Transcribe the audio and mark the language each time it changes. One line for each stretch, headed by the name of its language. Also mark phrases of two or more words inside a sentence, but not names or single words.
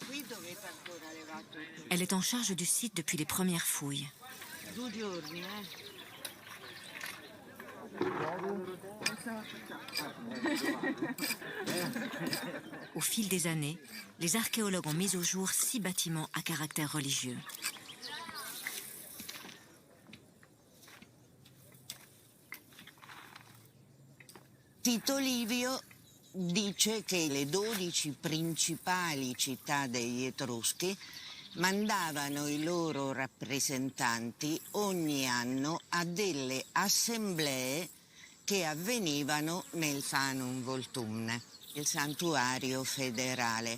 French: Elle est en charge du site depuis les premières fouilles. Au fil des années, les archéologues ont mis au jour 6 bâtiments à caractère religieux.
Italian: Tito Livio dice che le 12 principali città degli Etruschi mandavano i loro rappresentanti ogni anno a delle assemblee che avvenivano nel Fanum Voltumne, il santuario federale.